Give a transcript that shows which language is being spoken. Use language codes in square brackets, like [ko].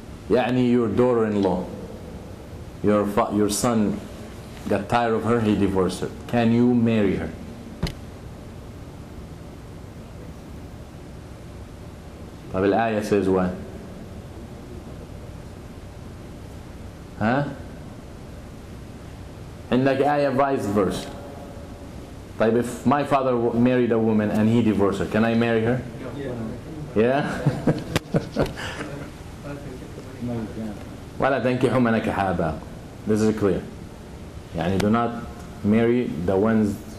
[en] يعني your daughter-in-law, your son got tired of her, he divorced her. Can you marry her? [ar] طب الآية [en] says what? [ar] ها؟ عندك آية [en] vice versa. طيب if my father married a woman and he divorced her, can I marry her? Yeah? [ar] ولا تنكحوا ما نكح آباءكم. [en] This is clear. يعني do not marry the ones